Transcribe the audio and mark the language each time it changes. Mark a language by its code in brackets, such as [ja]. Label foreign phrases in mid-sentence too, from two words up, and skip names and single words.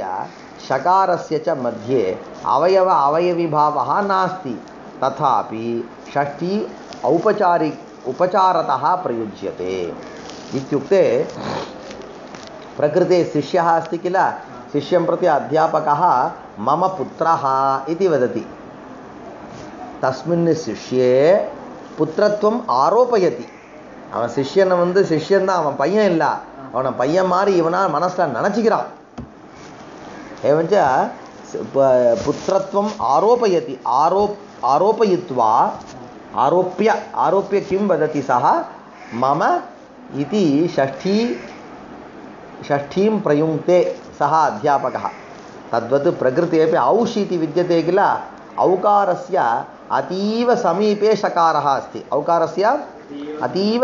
[sa] शकारस्य च मध्ये अवयविभावः नास्ति तथापि षष्ठी उपचारतः प्रयुज्यते इत्युक्ते प्रकृते शिष्यः अस्ति किल शिष्यं प्रति अध्यापकः मम पुत्रः इति वदति तस्मिन् शिष्ये पुत्रत्वम् आरोपयति [ta] அவன் சிஷ்யனை சிஷ்யன்தான் அவன் பையன் இல்லை அவனை பையன் மாதிரி இவனால் மனசில் நினச்சிக்கிறான் [sa] एवञ्च पुत्रत्वम् आरोपयति आरोपयित्वा आरोप्य किं वदति सः मम इति षष्ठीं प्रयुङ्क्ते सः अध्यापकः तद्वत् प्रकृते अपि औष् इति विद्यते किल औकारस्य अतीव समीपे शकारः अस्ति औकारस्य अतीव